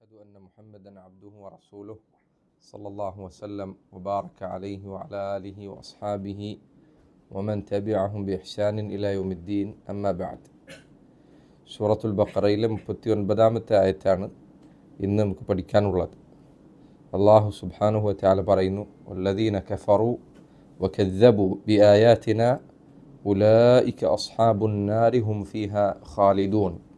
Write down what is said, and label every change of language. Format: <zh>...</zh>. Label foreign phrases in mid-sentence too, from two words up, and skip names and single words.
<ar>وأشهد أن محمدا عبده ورسوله صلى الله وسلم وبارك عليه وعلى آله وأصحابه ومن تبعهم بإحسان إلى يوم الدين أما بعد.</ar> <ml>സൂറത്തുൽ ബഖറയിലെ 39-ാമത്തെ ആയത്താണ് ഇന്ന് നമുക്ക് പഠിക്കാനുള്ളത്.</ml> <ar>الله سبحانه وتعالى</ar> <ml>പറയുന്നു,</ml> <ar>والذين كفروا وكذبوا بآياتنا أولئك أصحاب النار هم فيها خالدون.</ar>